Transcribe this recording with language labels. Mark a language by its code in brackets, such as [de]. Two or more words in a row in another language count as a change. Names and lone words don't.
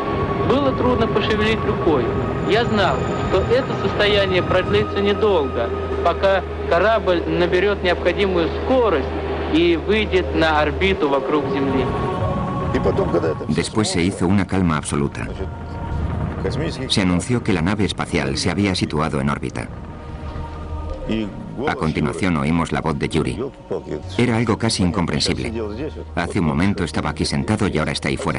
[ru] Было трудно пошевелить рукой. Я знал, что это состояние продлится недолго, пока корабль наберет необходимую скорость и выйдет на орбиту вокруг Земли. [es] Después se hizo una calma absoluta. Se anunció que la nave espacial se había situado en órbita. A continuación oímos la voz de Yuri. Era algo casi incomprensible. Hace un momento estaba aquí sentado y ahora está ahí fuera.